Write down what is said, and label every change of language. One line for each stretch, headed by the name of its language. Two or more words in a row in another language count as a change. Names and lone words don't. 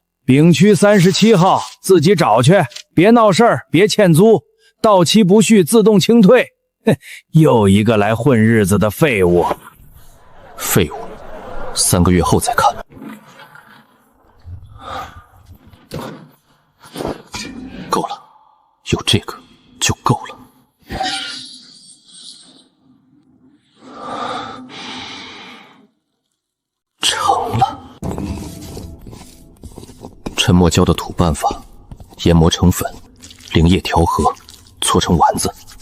Chinese: 丙區37號，自己找去，別鬧事兒，別欠租，到期不續自動清退。又一個來混日子的廢物。廢物，3個月後再看。夠了，有這個就夠了。成了。沉默教的土办法，研磨成粉，灵液调和，搓成丸子。